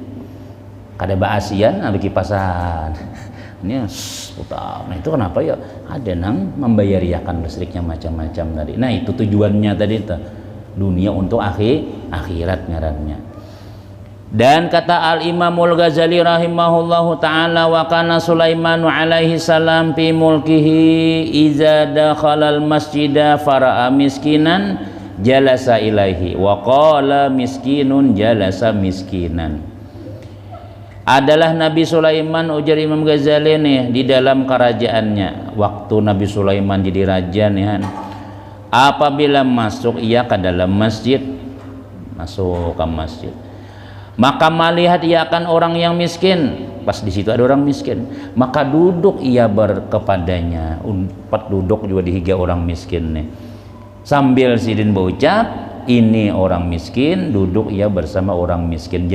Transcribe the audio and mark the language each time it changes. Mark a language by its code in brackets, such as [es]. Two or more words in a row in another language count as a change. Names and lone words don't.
[bjn] Kada baasian ada kipasan. [id] Ini utang. Nah itu kenapa ya? [bjn] Ada nang membayariakan listriknya macam-macam tadi. [id] Nah itu tujuannya tadi itu. Dunia untuk akhirat ngarannya. Dan kata [ar] الإمام الغزالي رحمه الله تعالى وكان سليمان عليه السلام في ملكه إذا دخل المسجد فرأى مسكينا جلس إليه وقال مسكين جالس مسكينا. [bjn] Adalah Nabi Sulaiman ujar Imam Ghazali nih di dalam kerajaannya waktu Nabi Sulaiman jadi raja nih, apabila masuk ia ke dalam masjid, masuk ke masjid, maka melihat ia akan orang yang miskin, pas di situ ada orang miskin, maka duduk ia berkepadanya, umpat duduk juga di higa orang miskin nih, sambil sidin berucap, ini orang miskin, duduk ia bersama orang miskin.